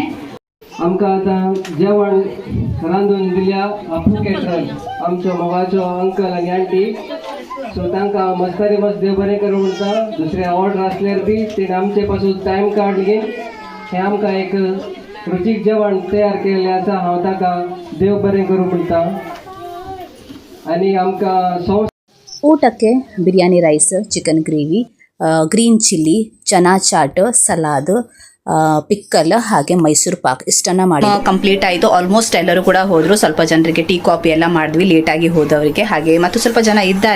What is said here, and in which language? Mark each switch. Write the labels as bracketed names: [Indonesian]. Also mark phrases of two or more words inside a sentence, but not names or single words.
[Konkani] आमकां आतां जेवण रांदून दिल्या आपूण केटर आमच्या मोगाचो अंकल आनी आंटी. सो तांकां मस्तारी मस्त देव बरें करूं म्हणटा. दुसरे ऑर्डर आसल्यार बी तेणे आमचे पासून टायम काड घेवन हें आमकां एक रुचीक जेवण तयार केल्लें आसा. हांव ताका देव बरें करूं म्हणटा. आनी आमकां [Kannada] ಊಟಕ್ಕೆ [English] biryani rice, chicken gravy, green chilli, chana chaat, salad, pickle [Kannada] ಹಾಗೆ ಮೈಸೂರು ಪಾಕ್ ಇಷ್ಟನ್ನು ಮಾಡಿ ಕಂಪ್ಲೀಟ್ ಆಯಿತು. ಆಲ್ಮೋಸ್ಟ್ ಎಲ್ಲರೂ ಕೂಡ ಹೋದರು. ಸ್ವಲ್ಪ ಜನರಿಗೆ [English] tea coffee [Kannada] ಎಲ್ಲ ಮಾಡಿದ್ವಿ ಲೇಟಾಗಿ ಹೋದವರಿಗೆ. ಹಾಗೆ ಮತ್ತು ಸ್ವಲ್ಪ ಜನ ಇದ್ದಾರೆ.